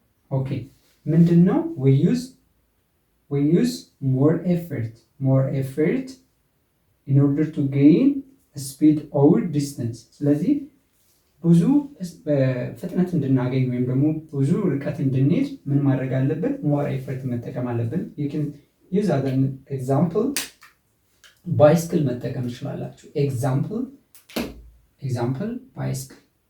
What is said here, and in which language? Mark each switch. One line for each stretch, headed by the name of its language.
English: okay,
Amharic: ምንድነው?
English: we use more effort in order to gain speed or distance.
Amharic: ስለዚህ ብዙ ፍጥነት እንድናገኝ ወይም ደግሞ ብዙ ርቀት እንድንሄድ ምን ማድረግ አለብን?
English: more effort
Amharic: መጠቀም አለብን።
English: you can use other example ባይስክል
Amharic: መጠቀም ትችላላችሁ።
English: example bicycle